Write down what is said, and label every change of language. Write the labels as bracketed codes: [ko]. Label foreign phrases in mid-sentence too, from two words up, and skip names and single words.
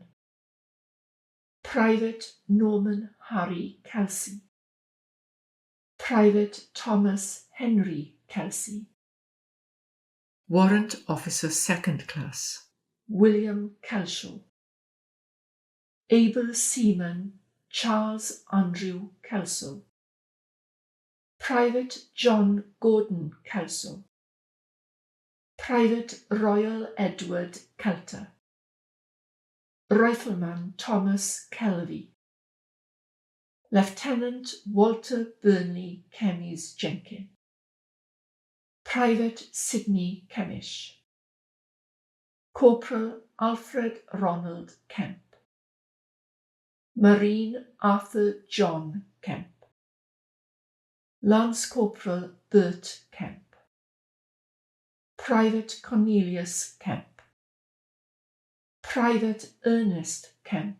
[en] Private Norman Harry Kelsey. Private Thomas Henry Kelsey. Warrant Officer Second Class. William Kelshaw. Able Seaman Charles Andrew Kelso. Private John Gordon Kelso. Private Royal Edward Kelter. Rifleman Thomas Kelvey. Lieutenant Walter Burnley Kemys Jenkin. Private Sidney Kemish. Corporal Alfred Ronald Kemp. Marine Arthur John Kemp. Lance Corporal Bert Kemp. Private Cornelius Kemp. Private Ernest Kemp.